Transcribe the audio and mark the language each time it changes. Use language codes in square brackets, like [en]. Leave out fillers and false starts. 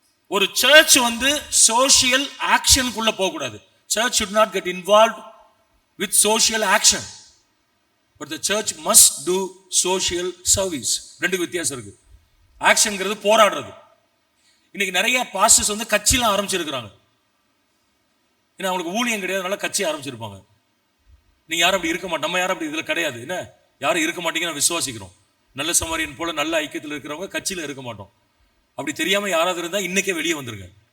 [ta] ஒரு search social ஆக்ஷனுக்குள்ள போக கூடாது. [en] Church should not get involved with social action, but the church must do social service. [ta] ரெண்டு வித்தியாசம் இருக்கு. ஆக்ஷன்ங்கிறது போராடுறது. இன்னைக்கு நிறைய பாஸ்டர்ஸ் கட்சியெல்லாம் ஆரம்பிச்சிருக்கிறாங்க. ஏன்னா அவங்களுக்கு ஊழியம் கிடையாது, அதனால கட்சி ஆரம்பிச்சிருப்பாங்க. நீங்க யாரும் அப்படி இருக்க மாட்டோம், நம்ம யாரும் அப்படி இதுல கிடையாது. என்ன யாரும் இருக்க மாட்டீங்க, நான் விசுவாசிக்கிறோம். நல்ல சமாரியன் போல நல்ல ஐக்கியத்தில் இருக்கிறவங்க கட்சியில இருக்க மாட்டோம். அப்படி தெரியாம யாராவது இருந்தா இன்னைக்கே வெளியே வந்துருங்க.